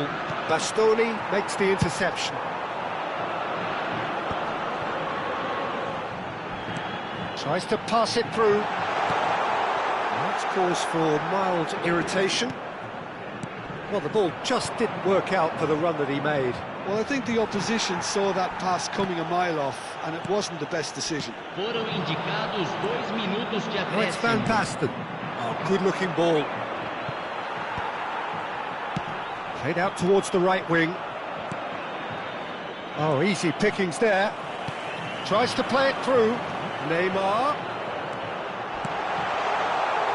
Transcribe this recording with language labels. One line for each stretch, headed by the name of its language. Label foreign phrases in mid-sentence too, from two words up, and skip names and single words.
English: Bastoni makes the interception. Tries to pass it through. That's cause for mild irritation. Well, the ball just didn't work out for the run that he made. Well, I think the opposition saw that pass coming a mile off, and it wasn't the best decision.
Portuguese: Foram indicados 2 minutos de
English: Now it's Van
Portuguese: acréscimo.
English: Basten. Oh, good-looking ball. Played out towards the right wing. Oh, easy pickings there. Tries to play it through. Neymar. It's run loose here.